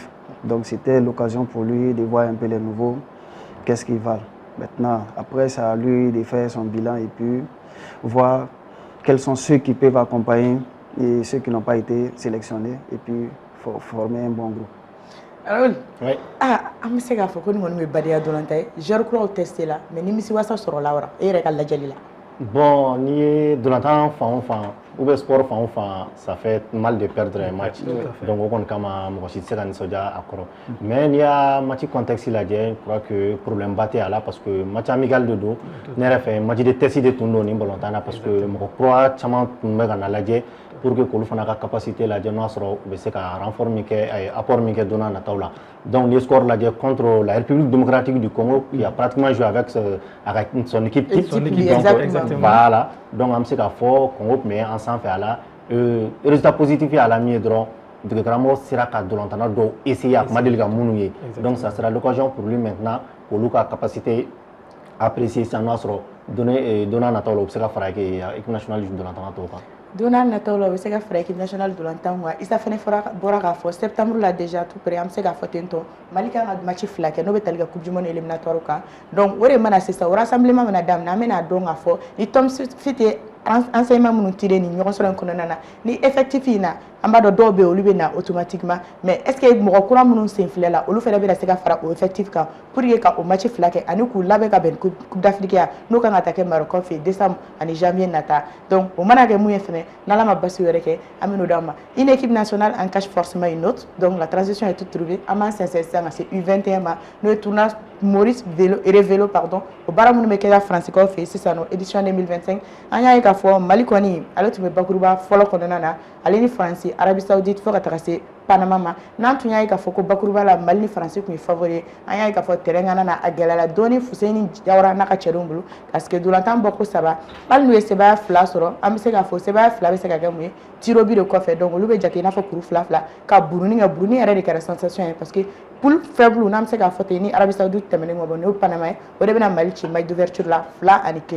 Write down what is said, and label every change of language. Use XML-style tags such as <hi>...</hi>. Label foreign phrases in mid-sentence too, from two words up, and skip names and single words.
<fr>Donc, c'était l'occasion pour lui de voir un peu les nouveaux, qu'est-ce qu'ils valent. Maintenant, après, c'est à lui de faire son bilan et puis voir quels sont ceux qui peuvent accompagner et ceux qui n'ont pas été sélectionnés. Et puis, former un bon groupe. Raoul, oui.</fr> <bm>An bɛ se k'a fɔ ko nin kɔni bɛ badenya dolan ta ye joueur kuraw testé la mais nimisi wasa sɔrɔla wa e yɛrɛ ka lajɛli la. Bon, n'i ye dolantan fan o fan</bm> <fr>ou bien sport</fr> <bm>fan o fan,</bm> <fr>ça fait mal de perdre un match.</fr> <bm>Donc o kɔni kama mɔgɔ si tɛ se ka nisɔndiya a kɔrɔ. Mais n'i y'a</bm> <fr>match contexte</fr> <bm>lajɛ,</bm> <fr>je crois que problème</fr> <bm>ba tɛ a la</bm> <fr>parce que match amical</fr> <bm>de don. Ne yɛrɛ fɛ</bm> <fr>match de test</fr> <bm>de tun don nin balontan na</bm> <fr>parce que</fr> <bm>mɔgɔ kura caman tun bɛ ka na lajɛ</bm> <fr>pour que</fr> <bm>k'olu fana ka capacité lajɛ n'o y'a sɔrɔ u bɛ se ka renfort min kɛ apport min kɛ don n'a nataw la.</bm> <fr>Donc</fr> <bm>n'i ye score lajɛ</bm> <fr>contre la République démocratique du Congo qui a pratiquement joué avec son équipe type. Voilà, donc on</fr> <bm>bɛ se k'a fɔ Congo tun bɛ an sanfɛ a la</bm> <fr>résultat positif</fr> <bm>ye a la min ye dɔrɔn dege karamɔgɔ sera ka dolantanna dɔw essayer a kuma deli ka minnu ye.</bm> <fr>Donc ça sera l'occasion pour lui maintenant</fr> <bm>k'olu ka</bm> <fr>capacité apprécier</fr> <bm>sisan n'o y'a sɔrɔ don n'a nataw la u bɛ se ka fara</bm> <fr>équipe nationale</fr> <bm>dolantanna tɔw kan. Don n'a nataw la u bɛ se ka fara</bm> <fr>équipe nationale</fr> <bm>dolantan kan Isa fana bɔra k'a fɔ septembre la</bm> <fr>déjà tout près</fr> <bm>an bɛ se k'a fɔ ten tɔ Mali kan ka match 2 kɛ n'o bɛ tali ka</bm> <fr>coupe du monde éliminatoire</fr> <bm>kan donc o de mana sisan o rassemblement mana daminɛ an bɛna dɔn k'a fɔ ni Tom Fit ye enseignement minnu tiré ni ɲɔgɔn sɔrɔ in kɔnɔna na ni effectif in na an b'a dɔn dɔw bɛ yen olu bɛ na</bm> <fr>automatiquement mais est ce que</fr> <bm>mɔgɔ kura minnu sen filɛ la olu fana bɛna se ka fara o effectif kan</bm> <fr>pour que</fr> <bm>ka o match 2 kɛ ani k'u labɛn ka bɛn</bm> <fr>coupe d'Afrique</fr> <bm>ya n'o kan ka taa kɛ Maroc fɛ décembre ani janvier nata donc o mana kɛ mun ye fana n'Ala ma basi wɛrɛ kɛ an bɛ n'o d'an ma</bm> <fr>une équipe nationale en cache forcément une autre donc la transition est toute trouvée</fr> <bm>an b'an sɛnsɛn sisan ka se U21 ma n'o ye tournoi Maurice Vélo pardon o baara minnu bɛ kɛ Faransikɛw fɛ yen sisan nɔ édition 2025 an y'a ye k'a fɔ Mali kɔni ale tun bɛ bakuruba fɔlɔ kɔnɔna na ale ni Faransi Arabie Saoudite fo ka taga se Panama ma n'an tun y'a ye k'a fɔ ko bakuruba la Mali ni Faransi tun ye favori ye an y'a ye k'a fɔ terrain kana na a gɛlɛyara dɔɔni Fuseni Jawara n'a ka cɛdenw bolo</bm> <fr>parce que</fr> <bm>dolantan bɔ ko 3 hali n'u ye sebaya 2 sɔrɔ an bɛ se k'a fɔ sebaya 2 bɛ se ka kɛ mun ye tiro bi de kɔfɛ donc olu bɛ jate i n'a fɔ kuru 2 ka Burundi kɛ Burundi yɛrɛ de kɛra sensation ye</bm> <fr>parce que poule faible</fr> <bm>n'an bɛ se k'a fɔ ten ni Arabie Saoudite tɛmɛnen kɔ bɔ n'o Panama ye o de bɛna Mali ci</bm> <fr>match d'ouverture</fr> <bm>la 2 ani 1.</bm>